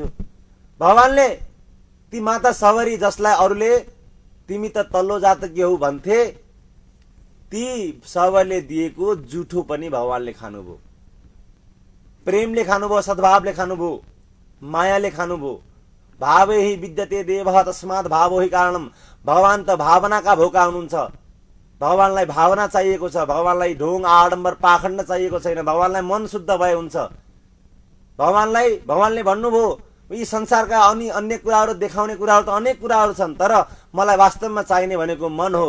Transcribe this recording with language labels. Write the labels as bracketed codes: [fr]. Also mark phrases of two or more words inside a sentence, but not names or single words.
[ne] भगवानले ती माता सबरी जसलाई अरूले तिमी त तल्लो जातकी हौ भन्थे, ती सबरले दिएको जुठो पनि भगवानले खानुभयो। प्रेमले खानुभयो, सद्भावले खानुभयो, मायाले खानुभयो। [sa] भावे हि विद्यते देवः तस्मात् भावो हि कारणम। [ne] भगवान त भावनाका भोका हुनुहुन्छ। भगवानलाई भावना चाहिएको छ, भगवानलाई ढोङ आडम्बर पाखण्ड चाहिएको छैन। भगवानलाई मन शुद्ध भए हुन्छ। भगवानले भन्नुभयो यी संसारका अन्य कुराहरू देखाउने कुराहरू त अनेक कुराहरू छन्, तर मलाई वास्तवमा चाहिने भनेको मन हो।